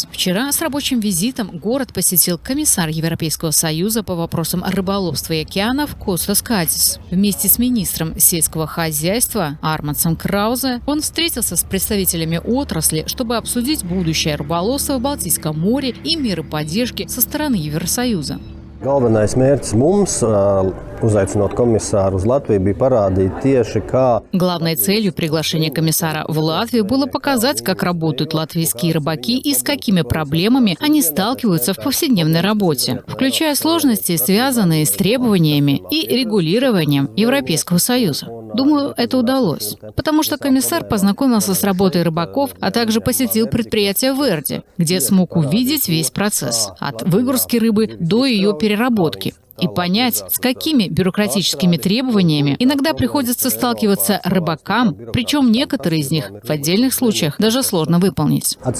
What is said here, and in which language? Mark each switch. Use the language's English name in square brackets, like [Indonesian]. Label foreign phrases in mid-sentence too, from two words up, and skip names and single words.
[Russian] Вчера с рабочим визитом город посетил комиссар Европейского Союза по вопросам рыболовства и океанов Костас Кадис. Вместе с министром сельского хозяйства Армандсом Краузе он встретился с представителями отрасли, чтобы обсудить будущее рыболовства в Балтийском море и меры поддержки со стороны Евросоюза. [Latvian] Galvenais mērķis mums, uzaicinot komisāru uz Latviju, bija parādīt tieši, kā... [Russian] Главной целью приглашения комиссара в Латвию было показать, как работают латвийские рыбаки и с какими проблемами они сталкиваются в повседневной работе, включая сложности, связанные с требованиями и регулированием Европейского Союза. Думаю, это удалось, потому что комиссар познакомился с работой рыбаков, а также посетил предприятие Верди, где смог увидеть весь процесс, от выгрузки рыбы до ее переработки, и понять, с какими бюрократическими требованиями иногда приходится сталкиваться рыбакам, причем некоторые из них в отдельных случаях даже сложно выполнить.